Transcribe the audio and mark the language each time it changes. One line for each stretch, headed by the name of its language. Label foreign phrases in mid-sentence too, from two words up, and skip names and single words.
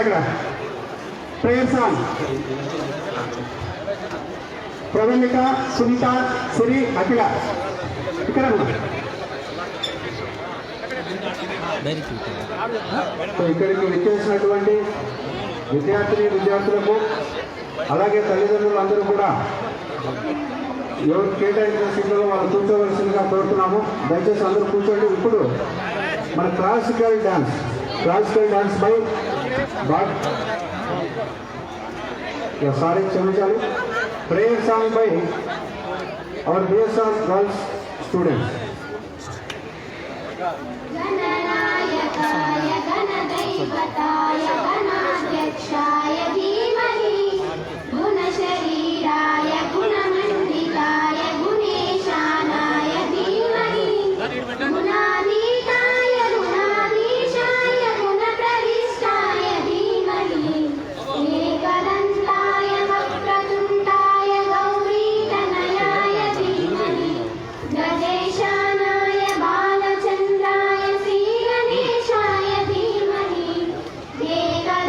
Telugu: ఇక్కడ
English: prayer song
Telugu: ప్రవళిక, సునీత, సిరి, అఖిల ఇక్కడ ఇక్కడికి విచ్చేసినటువంటి విద్యార్థులకు అలాగే తల్లిదండ్రులందరూ కూడా ఎవరు కేటాయించిన సీట్లలో వాళ్ళు కూర్చోవలసిందిగా కోరుతున్నాము. దయచేసి అందరూ కూర్చోండి. ఇప్పుడు మన
English: classical dance by క్షమించాలి, prayer song by our BSR girls students.
Sanskrit: गणनायकाय गणदैवताय गणाध्यक्षाय धीमहि गुणशरीराय गुणमण्डिताय गुणेशानाय धीमहि गुणातीताय गुणाधीशाय गुणप्रविष्टाय धीमहि एकदन्ताय वक्रतुण्डाय गौरीतनयाय धीमहि गजेशानाय बालचन्द्राय श्रीगणेशाय धीमहि